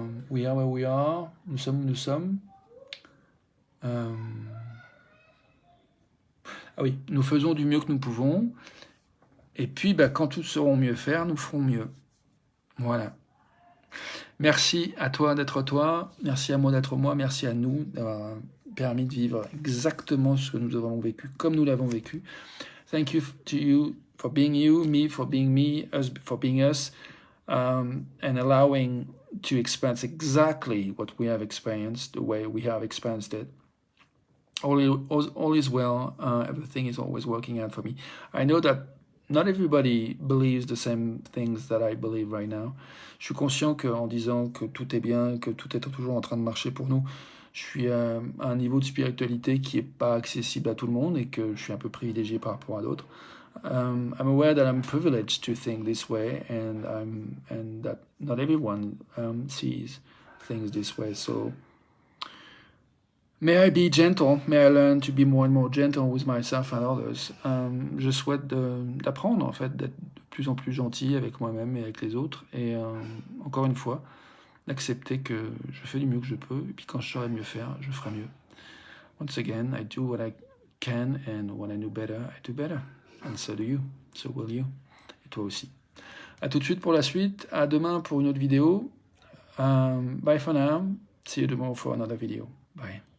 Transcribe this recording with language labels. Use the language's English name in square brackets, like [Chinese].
[English] We are where we are, [French] nous sommes où nous sommes. Ah oui, nous faisons du mieux que nous pouvons, et puis quand tous sauront mieux faire, nous ferons mieux. Voilà. Merci à toi d'être toi, merci à moi d'être moi, merci à nous d'avoir permis de vivre exactement ce que nous avons vécu, comme nous l'avons vécu. [English] Thank you to you for being you, me for being me, us for being us, and allowing to experience exactly what we have experienced, the way we have experienced it. All is well, everything is always working out for me. I know that not everybody believes the same things that I believe right now. [French] Je suis conscient qu'en disant que tout est bien, que tout est toujours en train de marcher pour nous, je suis à un niveau de spiritualité qui n'est pas accessible à tout le monde et que je suis un peu privilégié par rapport à d'autres. [English] I'm aware that I'm privileged to think this way and that not everyone sees things this way. So may I be gentle, may I learn to be more and more gentle with myself and others. [French] Je souhaite d'apprendre en fait, d'être de plus en plus gentil avec moi-même et avec les autres. Et encore une fois, d'accepter que je fais du mieux que je peux. Et puis quand je saurai mieux faire, je ferai mieux. [English] Once again, I do what I can and when I know better, I do better. And so do you. So will you. [French] Et toi aussi. À tout de suite pour la suite. À demain pour une autre vidéo. [English] Bye for now. See you tomorrow for another video. Bye.